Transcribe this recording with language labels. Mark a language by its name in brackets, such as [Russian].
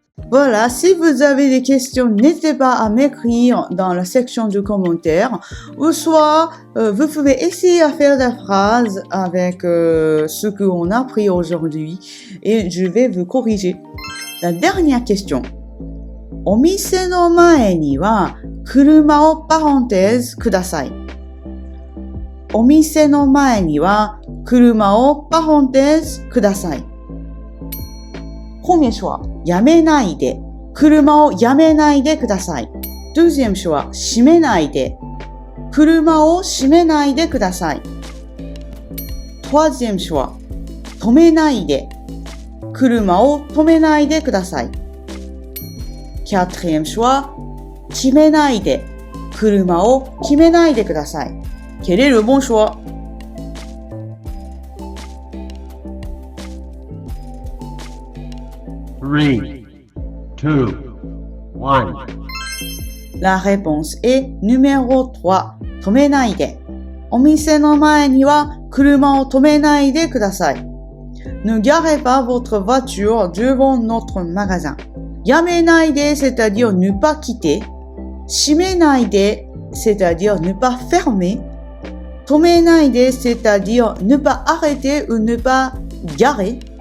[French] Voilà, si vous avez des questions, n'hésitez pas à m'écrire dans la section de commentaires. Ou soit, vous pouvez essayer à faire des phrases avec ce qu'on a appris aujourd'hui. Et je vais vous corriger. La dernière question. [Japanese] お店の前には車をパレンテーズください。お店の前には車をパレンテーズください。 [French] Premier choix, [Japanese] やめないで。車をやめないでください。 [French] Deuxième choix, [Japanese] 閉めないで。車を閉めないでください。 [French] Troisième choix, [Japanese] 止めないで。車を止めないでください。 [French] Quatrième choix, [Japanese] 決めないで。車を決めないでください。 [French] Quel est le bon choix? [English] Three, two, one. [French] La réponse est numéro 3. 止めないで。 [Japanese] お店の前には車を止めないでください。 [French] Ne garez pas votre voiture devant notre magasin. やめないで c'est-à-dire ne pas quitter. 閉めないで c'est-à-dire ne pas fermer. 止めないで c'est-à-dire ne pas arrêter ou ne pas garer.